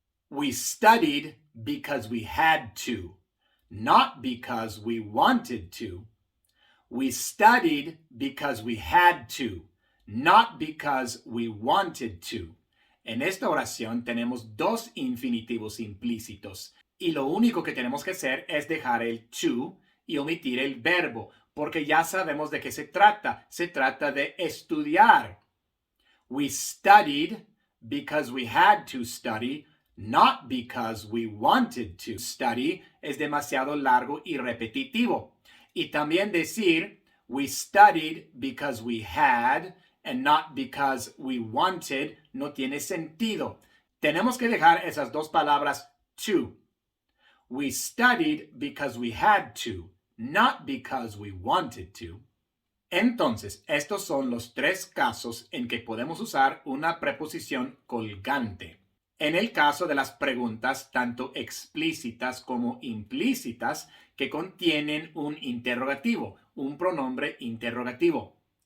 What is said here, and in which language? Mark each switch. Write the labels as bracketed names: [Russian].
[English] We studied because we had to, not because we wanted to. We studied because we had to, not because we wanted to. [Spanish] En esta oración tenemos dos infinitivos implícitos y lo único que tenemos que hacer es dejar el to y omitir el verbo, porque ya sabemos de qué se trata. Se trata de estudiar. [English] We studied because we had to study, not because we wanted to. [Spanish] Study es demasiado largo y repetitivo. Y también decir, [English] we studied because we had and not because we wanted, [Spanish] no tiene sentido. Tenemos que dejar esas dos palabras to. [English] We studied because we had to, not because we wanted to. [Spanish] Entonces, estos son los tres casos en que podemos usar una preposición colgante. En el caso de las preguntas tanto explícitas como implícitas que contienen un interrogativo, un pronombre interrogativo.